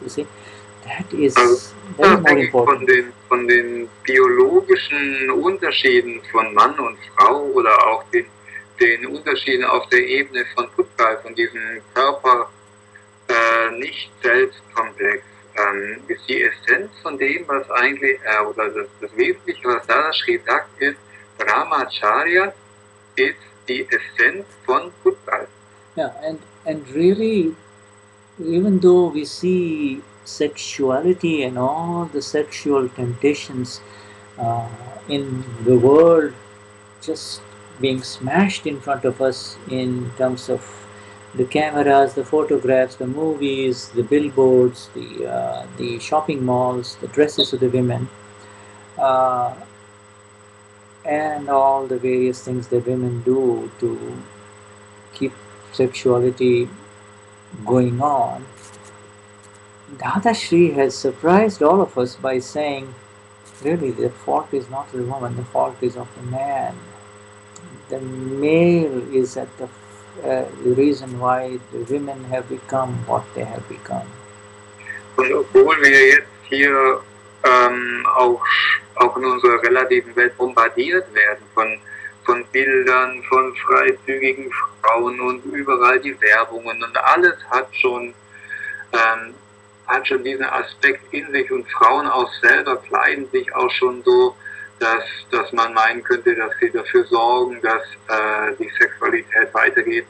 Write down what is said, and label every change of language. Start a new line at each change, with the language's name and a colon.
English: You see, that is more important.
German: Von den biologischen Unterschieden von Mann und Frau oder auch den Unterschieden auf der Ebene von Pudgal, von diesem Körper nicht Selbstkomplex, ist die Essenz von dem, was eigentlich, oder das Wesentliche, was Dadashri sagt, ist, Brahmacharya ist die Essenz von Buddha.
English: Yeah, and really, even though we see sexuality and all the sexual temptations in the world just being smashed in front of us in terms of the cameras, the photographs, the movies, the billboards, the shopping malls, the dresses of the women, and all the various things that women do to keep sexuality going on. Dadashri has surprised all of us by saying, really, the fault is not of the woman, the fault is of the man. The male is at the reason why the women have become what they have become.
German: Und obwohl wir jetzt hier auch in unserer relativen Welt bombardiert werden von Bildern, von freizügigen Frauen und überall die Werbungen und alles hat schon diesen Aspekt in sich und Frauen auch selber kleiden sich auch schon so, dass man meinen könnte, dass sie dafür sorgen, dass die Sexualität weitergeht.